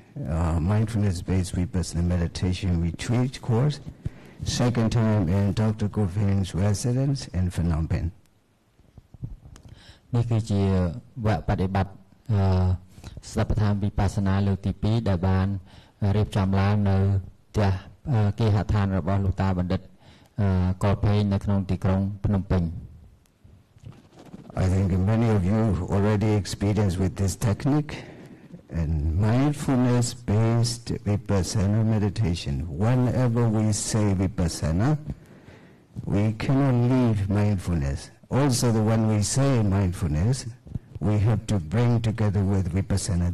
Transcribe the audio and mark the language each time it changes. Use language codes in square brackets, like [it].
[en] Mindfulness-based vipassana meditation retreat course. Second time in Dr. Govind's residence in Phnom Penh. [km] នេះគឺជាវគ្គបដិបត្តិស្ដេចប្រធានវិបស្សនាលើកទី2ដែលបានរៀបចំឡើងនៅផ្ទះគេហដ្ឋានរបស់លោកតាបណ្ឌិតកលពេញនៅក្នុងទីក្រុងភ្នំពេញ [en] I think many of you already experienced with this technique and mindfulness-based vipassana meditation. Whenever we say vipassana, we cannot leave mindfulness. Also, when we say mindfulness, we have to bring together with vipassana.